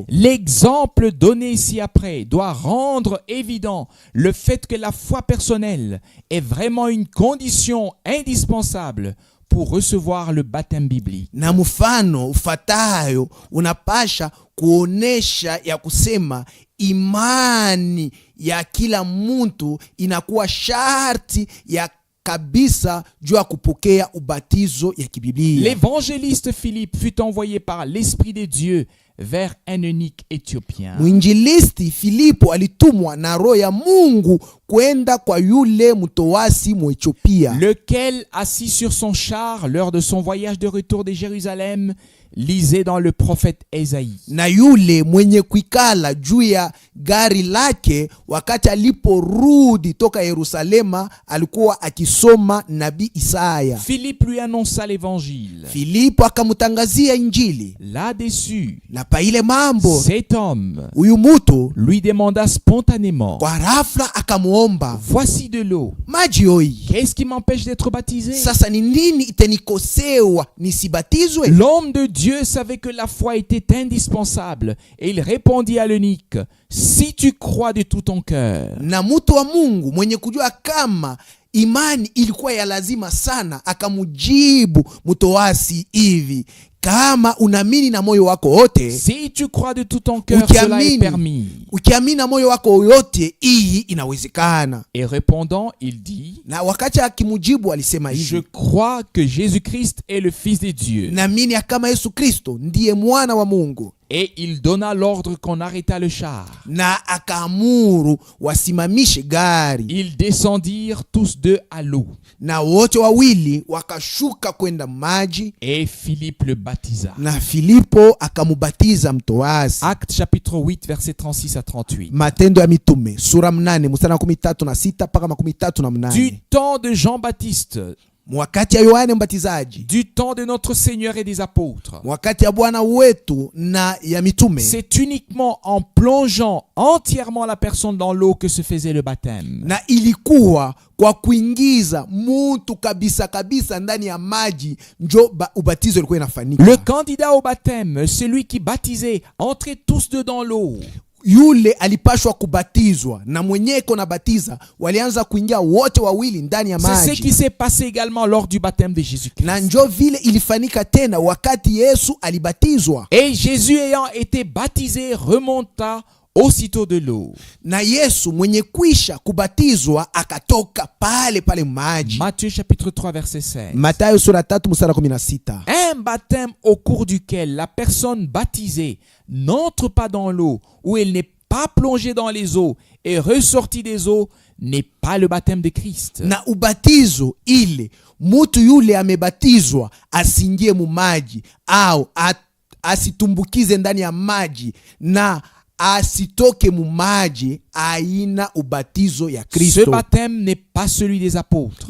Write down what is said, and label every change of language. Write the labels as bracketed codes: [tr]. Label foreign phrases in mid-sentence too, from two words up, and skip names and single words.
[fr] L'exemple donné ici après doit rendre évident le fait que la foi personnelle est vraiment une condition indispensable pour recevoir le baptême biblique. [sw] Na mfano ufatayo unapasha kuonesha ya kusema imani ya kila mtu inakuwa sharti ya kabisa juu ya kupokea ubatizo ya kibiblia. [fr] L'évangéliste Philippe fut envoyé par l'Esprit de Dieu vers un eunuque éthiopien. [sw] Mwinjilisti Filipo alitumwa na roho ya Mungu kwenda kwa yule mtoasi Mwethiopia, [fr] lequel, assis sur son char lors de son voyage de retour de Jérusalem, lisait dans le prophète Esaïe. [sw] Na yule mwenye kuikala juu ya gari lake wakati aliporudi toka Yerusalema alikuwa akisoma nabii Isaya. [fr] Philippe lui annonça l'évangile. [sw] Filipo akamutangazia injili. [fr] Là-dessus, [sw] Na pa ile mambo, [fr] cet homme [sw] huyu mutu [fr] lui demanda spontanément, [sw] kwa rafla akamuomba, [fr] voici de l'eau. [sw] maji hoi, [fr] Qu'est-ce qui m'empêche d'être baptisé? [sw] sasa ni nini itenikosewa nisibatizwe? [fr] L'homme de Dieu savait que la foi était indispensable et il répondit à l'eunuque, si tu crois de tout ton cœur. [sw] Na mutu wa Mungu mwenye kujua kama imani ilikuwa ya lazima sana akamujibu mtoasi hivi, kama unaamini na moyo wako wote, [fr] Si tu crois de tout ton cœur, cela est permis. [sw] ukiamini na moyo wako yote, hii inawezekana. [fr] Et répondant, il dit, [sw] Na wakati akimujibu alisema [fr] je [sw] hivi, [fr] crois que Jésus-Christ est le Fils de Dieu. [sw] naamini ya kama Yesu Kristo ndiye mwana wa Mungu. [fr] Et il donna l'ordre qu'on arrêtât le char. [sw] Na akaamuru wasimamishe gari, [fr] Ils descendirent tous deux à l'eau. [sw] na wote wawili wakashuka kwenda maji, [fr] Et Philippe le baptisa. [sw] na Filipo akamubatiza mtoasi. [fr] Actes chapitre 8, versets 36 à 38. [sw] Matendo ya Mitume sura 8 mstari wa 13 mpaka 38. [fr] Du temps de Jean-Baptiste, [sw] Wakati ya Yohane Mbatizaji, [fr] du temps de notre Seigneur et des apôtres, [sw] wakati ya Bwana wetu na ya mitume, [fr] c'est uniquement en plongeant entièrement la personne dans l'eau que se faisait le baptême. [sw] na ilikuwa kwa kuingiza mutu kabisa kabisa ndani ya maji njo ubatizo ulikuwa inafanyika. [fr] Le candidat au baptême, celui qui baptisait, entrait tous deux dans l'eau. [sw] Yule alipashwa kubatizwa na mwenyewe kona batiza walianza kuingia wote wawili ndani ya [fr] C'est ce [sw] maji. [fr] qui s'est passé également lors du baptême de Jésus-Christ. [sw] Na njo vile ilifanyika tena wakati Yesu alibatizwa. [fr] Et Jésus ayant été baptisé remonta aussitôt de l'eau. [sw] Na Yesu mwenye kwisha kubatizwa akatoka pale pale maji. [fr] Matthieu chapitre 3 verset 16. [sw] Mathayo sura 3 mstari 16. [fr] Un baptême au cours duquel la personne baptisée n'entre pas dans l'eau, où elle n'est pas plongée dans les eaux et ressortie des eaux, n'est pas le baptême de Christ. [sw] Na ubatizo ile mutu yule amebatizwa asingie mu maji au asitumbukize ndani ya maji na asitoke mu maji, aina ubatizo ya [fr] Ce [sw] Kristo. [fr] baptême n'est pas celui des apôtres.